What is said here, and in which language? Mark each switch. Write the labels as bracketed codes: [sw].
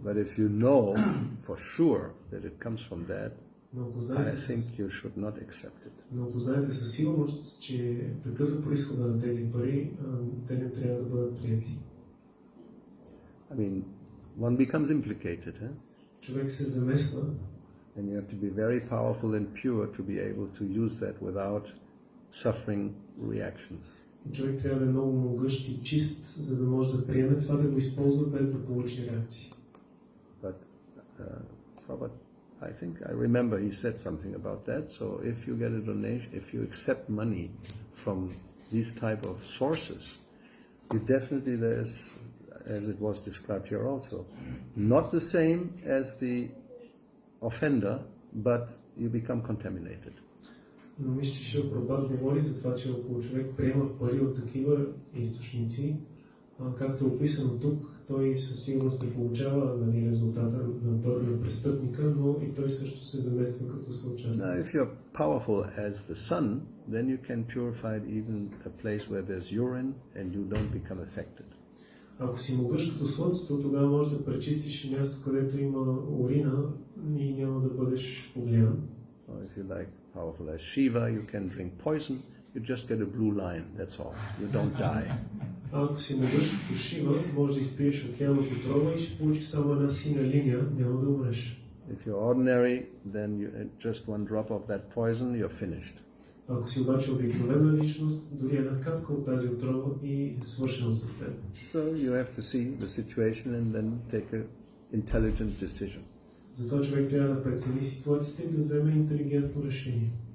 [en] But if you know for sure that it comes from that, I think you should not accept it. [bg] Но ако знаете със сигурност, че такъв е произхода на тези пари, те не трябва да бъдат прияти. [en] I mean, one becomes implicated, huh? [bg] Човек се замесва. [en] And you have to be very powerful and pure to be able to use that without suffering reactions. [bg] Човек трябва да е много могъщ и чист, за да може да приеме това, да го използва без да получи реакции. [en] But I think I remember he said something about that. So if you get a donation, if you accept money from these type of sources, you definitely there's, as it was described here also, not the same as the offender, but you become contaminated. [bg] Но мисля, че Шрила Прабхупада говори за това, че ако човек приема пари от такива източници, както е описано тук, той със сигурност не получава, нали, резултата на престъпника, но и той също се замесва като съучастник. [en] Now, if you're powerful as the sun, then you can purify even a place where there's urine and you don't become affected. [bg] Ако си могъж като слънцето, тогава можеш да пречистиш място, където има урина и няма да бъдеш повлиян. [en] Or if you like powerful as Shiva, you can drink poison, you just get a blue line, that's all. You don't die. [bg] Ако си могъж като Шива, можеш да изпиеш океанът отрова и ще получиш само една синя линия, няма да умреш. [en] If you're ordinary, then just one drop of that poison, you're finished. [bg] Ако си обаче обикновена личност, дори една капка от тази отрова и е свършено с теб. [en] So you have to see the situation and then take an intelligent decision. [bg] Затова човек трябва да прецени ситуацията и да вземе интелигентно решение.